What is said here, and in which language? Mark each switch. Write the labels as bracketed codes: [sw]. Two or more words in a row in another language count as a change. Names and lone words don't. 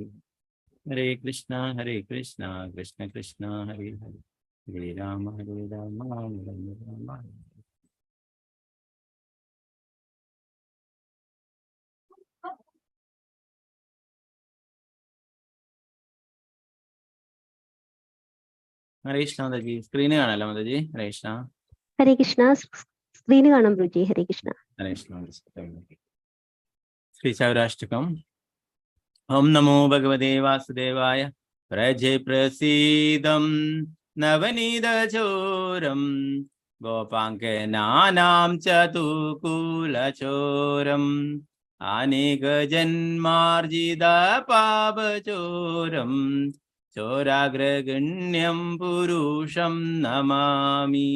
[sa] हरे कृष्णा कृष्ण कृष्ण हरे हरे, हरे राम राम राम. हरे कृष्णा [ml] जी स्क्रीन കാണാലോ മതജി. ഹരേ കൃഷ്ണ. ഹരേ കൃഷ്ണ. സ്ക്രീന് കാണാം ബ്രൂജി. ഹരേ കൃഷ്ണ. ഹരേ കൃഷ്ണ. ശ്രീ സൗരാഷ്ട്രകം. [sa] ओम नमो भगवते वासुदेवाय प्रजे प्रसीदं नवनीतचोरं गोपाङ्कनानां चतुकुलचोरम् अनेकजन्मार्जितपापचोरं चोराग्रगण्यं पुरुषं नमामि.